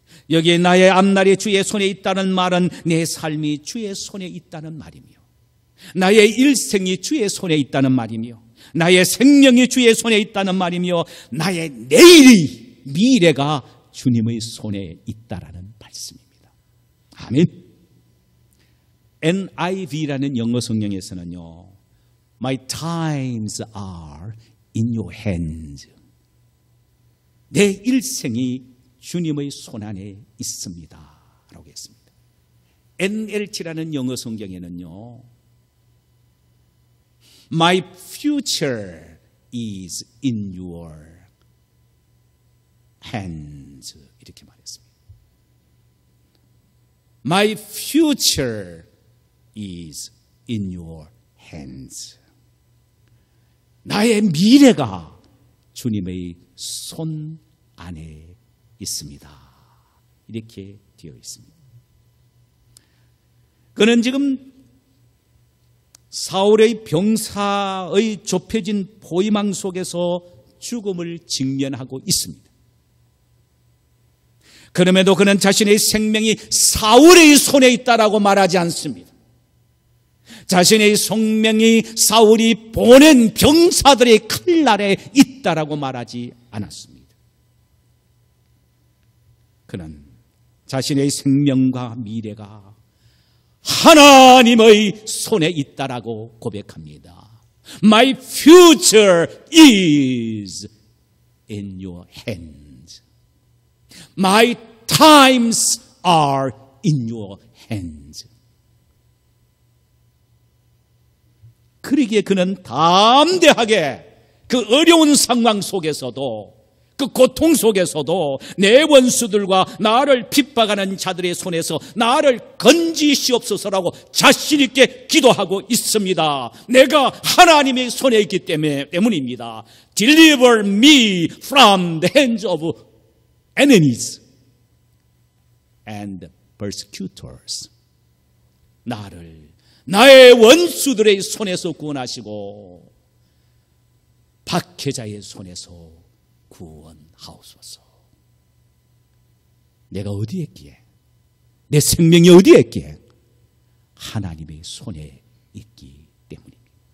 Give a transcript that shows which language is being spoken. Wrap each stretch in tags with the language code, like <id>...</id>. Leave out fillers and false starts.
<ko>여기에 나의 앞날이 주의 손에 있다는 말은 내 삶이 주의 손에 있다는 말이며, 나의 일생이 주의 손에 있다는 말이며, 나의 생명이 주의 손에 있다는 말이며, 나의 내일이, 미래가 주님의 손에 있다라는 말씀입니다. 아멘. NIV라는 영어 성경에서는요,</ko> <en>My times are in your hands.</en> <ko>내 일생이 주님의 손 안에 있습니다 라고 했습니다. NLT라는 영어 성경에는요,</ko> <en>My future is in your hands</en> <ko>이렇게 말했습니다.</ko> <en>My future is in your hands.</en> <ko>나의 미래가 주님의 손 안에 있습니다. 이렇게 되어 있습니다. 그는 지금 사울의 병사의 좁혀진 포위망 속에서 죽음을 직면하고 있습니다. 그럼에도 그는 자신의 생명이 사울의 손에 있다라고 말하지 않습니다. 자신의 생명이 사울이 보낸 병사들의 칼날에 있다라고 말하지 않았습니다. 그는 자신의 생명과 미래가 하나님의 손에 있다라고 고백합니다.</ko> <en>My future is in your hands. My times are in your hands.</en> <ko>그러기에 그는 담대하게 그 어려운 상황 속에서도, 그 고통 속에서도 내 원수들과 나를 핍박하는 자들의 손에서 나를 건지시옵소서라고 자신 있게 기도하고 있습니다. 내가 하나님의 손에 있기 때문입니다.</ko> <en>Deliver me from the hands of enemies and persecutors.</en> <ko>나를 나의 원수들의 손에서 구원하시고 박해자의 손에서 구원하옵소서. 내가 어디에 있기에, 내 생명이 어디에 있기에 하나님의 손에 있기 때문입니다.</ko>